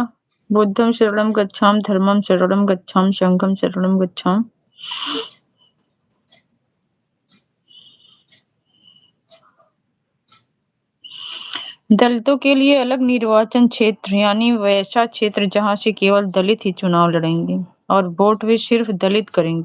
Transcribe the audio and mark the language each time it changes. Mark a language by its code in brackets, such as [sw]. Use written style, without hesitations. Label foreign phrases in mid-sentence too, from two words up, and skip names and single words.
[pi] बुद्धं शरणं गच्छामि, धर्मं शरणं गच्छामि, संघं शरणं गच्छामि। [hi] दलितों के लिए अलग निर्वाचन क्षेत्र, यानी वैसा क्षेत्र जहां से केवल दलित ही चुनाव लड़ेंगे और वोट भी सिर्फ दलित करेंगे।